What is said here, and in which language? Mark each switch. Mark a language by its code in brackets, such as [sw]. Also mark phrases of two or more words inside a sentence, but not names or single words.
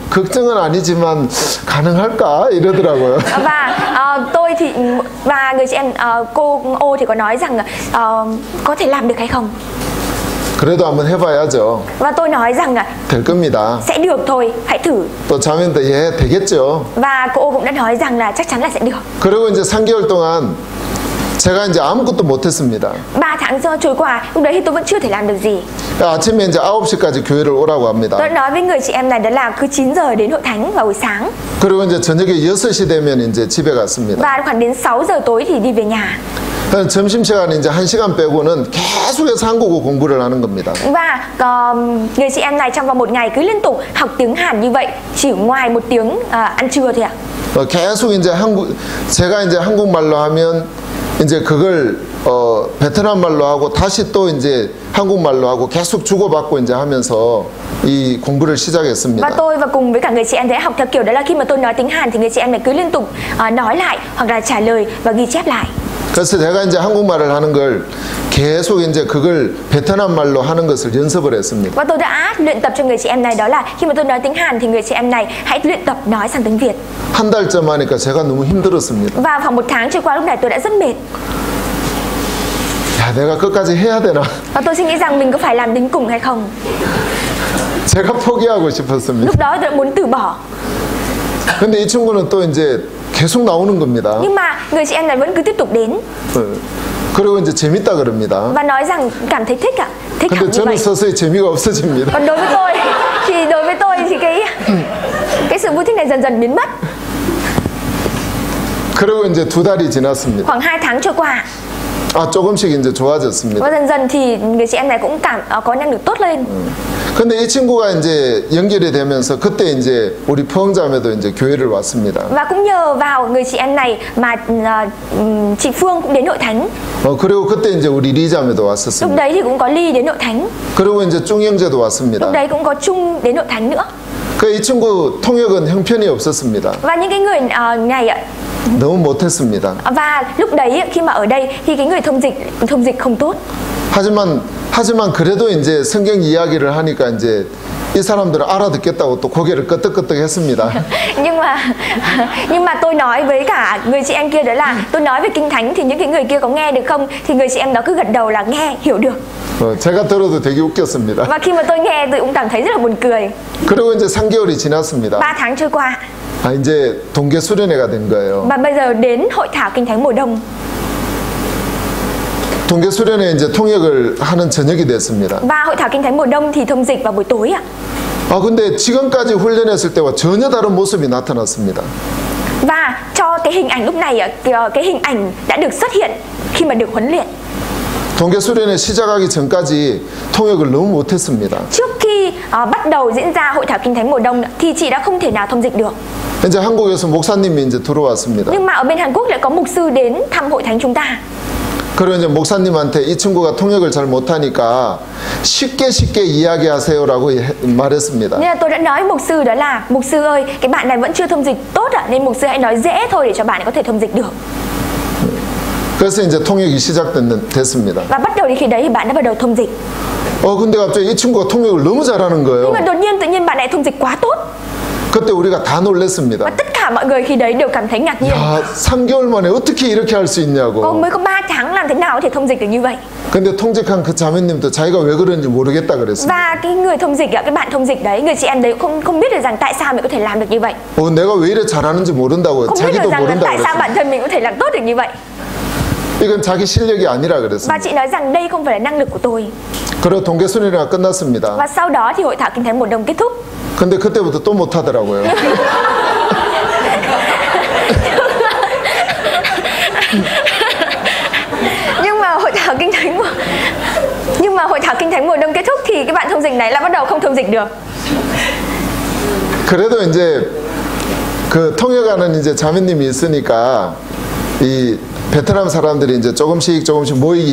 [ko] 뭐 걱정은 아니지만 가능할까 이러더라고요. [vi] Và người chị em cô Ô thì có nói rằng có thể làm được hay không? [ko] 그래도 한번 해봐야죠. [vi] Và tôi nói rằng [ko] 될 겁니다. [vi] sẽ được thôi, hãy thử. [ko] 또 자매도 예 되겠죠. [vi] Và cô Ô cũng đã nói rằng là chắc chắn là sẽ được. [ko] 그리고 이제 3개월 동안 제가 이제 아무것도 못했습니다. [vi] 3 tháng trôi qua, lúc đấy thì tôi vẫn chưa thể làm được gì. [ko] 아침에 이제 9시까지 교회를 오라고 합니다. [vi] Tôi nói với người chị em này đó là cứ 9 giờ đến hội thánh vào buổi sáng. [ko] 그리고 이제 저녁에 6시 되면 이제 집에 갔습니다. [vi] Và khoảng đến 6 giờ tối thì đi về nhà. [ko] 점심시간에 이제 1시간 빼고는 계속해서 한국어 공부를 하는 겁니다. [vi] Và người chị em này trong vòng một ngày cứ liên tục học tiếng Hàn như vậy, chỉ ngoài một tiếng ăn trưa thôi ạ. [ko] 계속 이제 제가 이제 한국말로 하면 이제 그걸 베트남 말로 하고 다시 또 이제 한국말로 하고 계속 주고받고 이제 하면서 이 공부를 시작했습니다. [vi] Và tôi và cùng với cả người chị em đấy học theo kiểu đó là khi mà tôi nói tiếng Hàn thì người chị em này cứ liên tục nói lại hoặc là trả lời và ghi chép lại. [ko] 그래서 제가 이제 한국말을 하는 걸 계속 이제 그걸 베트남 말로 하는 것을 연습을 했습니다. [vi] Và tôi đã luyện tập cho người chị em này, đó là khi mà tôi nói tiếng Hàn thì người chị em này hãy luyện tập nói sang tiếng Việt. [ko] 한 달쯤 하니까 제가 너무 힘들었습니다. [vi] Và khoảng 1 tháng trôi qua, lúc này tôi đã rất mệt. [ko] 야, 내가 끝까지 해야 되나? [vi] Và tôi suy nghĩ rằng mình có phải làm đến cùng hay không. [ko] 제가 포기하고 싶었습니다. [vi] Lúc đó tôi đã muốn từ bỏ. [ko] 근데 이 친구는 또 이제 계속 나오는 겁니다. [vi] Nhưng mà người chị em này vẫn cứ tiếp tục đến [ko] 그리고 이제 재밌다 그럽니다. [vi] và nói rằng cảm thấy thích ạ, thích hẳn [ko] 근데 [vi] như [ko] 저는 [vi] vậy. [ko] 서서히 재미가 없어집니다. [vi] Còn đối với tôi thì cái sự vui thích này dần dần biến mất. [ko] 그리고 이제 2달이 지났습니다. [vi] Khoảng 2 tháng trôi qua [ko] 조금씩 이제 좋아졌습니다. [vi] và dần dần thì người chị em này cũng có năng lực tốt lên. [ko] 근데 이 친구가 이제 연결이 되면서 그때 이제 우리 포항자매도 이제 교회를 왔습니다. [vi] Và cũng nhờ vào người chị em này mà chị Phương cũng đến hội thánh. [ko] 그리고 그때 이제 우리 리자매도 [vi] Lúc [ko] 왔었습니다. [vi] đấy thì cũng có Ly đến hội thánh. [ko] 그리고 이제 쫑형제도 왔습니다. [vi] Lúc đấy cũng có Trung đến hội thánh nữa. [ko] 이 친구 통역은 형편이 없었습니다. [vi] Và những cái người này ạ, [ko] 너무 못했습니다. [vi] và lúc đấy khi mà ở đây thì cái người thông dịch không tốt. [ko] 하지만 그래도 이제 성경 이야기를 하니까 이제 이 사람들은 알아듣겠다고 또 고개를 끄덕끄덕했습니다. [vi] nhưng mà tôi nói với cả người chị em kia, đó là tôi nói về kinh thánh thì những cái người kia có nghe được không, thì người chị em đó cứ gật đầu là nghe hiểu được. [ko] 제가 들어도 되게 웃겼습니다. [vi] Và khi mà tôi nghe tôi cũng cảm thấy rất là buồn cười. [ko] 그리고 이제 3개월이 지났습니다. [vi] 3 tháng trôi qua. [ko] 이제 동계 수련회가 된 거예요. [vi] Và bây giờ đến hội thảo kinh thánh mùa đông. [ko] 동계 수련회 이제 통역을 하는 저녁이 됐습니다. [vi] Và hội thảo kinh thánh mùa đông thì thông dịch vào buổi tối ạ. [ko] 근데 지금까지 훈련했을 때와 전혀 다른 모습이 나타났습니다. [vi] Và cho cái hình ảnh lúc này, cái hình ảnh đã được xuất hiện khi mà được huấn luyện. [ko] 동계 수련회 시작하기 전까지 통역을 너무 못했습니다. [vi] Trước khi bắt đầu diễn ra hội thảo kinh thánh mùa đông thì chị đã không thể nào thông dịch được. [ko] 이제 한국에서 목사님이 이제 들어왔습니다. [vi] Nhưng mà ở bên Hàn Quốc lại có mục sư đến thăm hội thánh chúng ta. [ko] 그리고 이제 목사님한테 이 친구가 통역을 잘 못하니까 쉽게 이야기하세요라고 말했습니다. [vi] Nên là tôi đã nói mục sư, đó là mục sư ơi, cái bạn này vẫn chưa thông dịch tốt ạ, nên mục sư hãy nói dễ thôi để cho bạn ấy có thể thông dịch được. [ko] 그래서 이제 통역이 시작됐습니다. [vi] Và bắt đầu đến khi đấy thì bạn đã bắt đầu thông dịch. [ko] 근데 갑자기 이 친구가 통역을 너무 잘하는 거예요. [vi] Nhưng mà đột nhiên tự nhiên bạn này thông dịch quá tốt. [ko] 그때 우리가 다 놀랬습니다. [vi] Và tất cả mọi người khi đấy đều cảm thấy ngạc nhiên. [ko] 야, 3개월 만에 어떻게 이렇게 할 수 있냐고. [vi] Mới có 3 tháng làm thế nào có thể thông dịch được như vậy? [ko] 근데 통직한 그 자매님도 자기가 왜 그런지 모르겠다 그랬습니다. [vi] Và cái người thông dịch, cái bạn thông dịch đấy, người chị em đấy không biết được rằng tại sao mình có thể làm được như vậy. [ko] 내가 왜 이래 잘하는지 모른다고. [vi] Không biết [ko] 자기도 [vi] được rằng là [ko] 모른다고 [vi] tại sao [ko] 그랬습니다. [vi] bản thân mình có thể làm tốt được như vậy. [ko] 이건 자기 실력이 아니라 [vi] Và [ko] 그랬습니다. [vi] chị nói rằng đây không phải là năng lực của tôi. [ko] 그리고 동계 수련회가 끝났습니다. [vi] Và sau đó thì hội thảo kinh thánh mùa đông kết thúc. [ko] 근데 그때부터 또 못하더라고요. [vi] Nhưng mà hội thảo kinh thánh mùa đông kết thúc thì cái bạn thông dịch này lại bắt đầu không thông dịch được. [ko] 그래도 이제 그 통역하는 이제 자매님이 있으니까 이 베트남 사람들이 이제 조금씩 모이기